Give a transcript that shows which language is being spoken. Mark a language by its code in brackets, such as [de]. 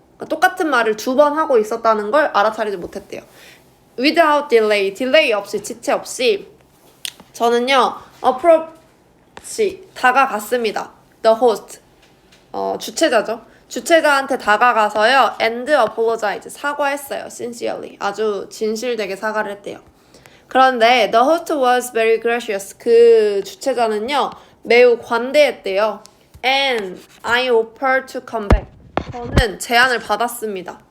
[ko] 그러니까 똑같은 말을 2번 하고 있었다는 걸 알아차리지 못했대요. Without delay, 딜레이 없이, 지체 없이 저는요, approach, 다가갔습니다. [en] The host, 주최자죠. [ko] 주최자한테 다가가서요, and apologize, 사과했어요. Sincerely, 아주 진실되게 사과를 했대요. 그런데 the host was very gracious, 그 주최자는요, 매우 관대했대요. [en] And I offered to come back. [ko] 저는 제안을 받았습니다.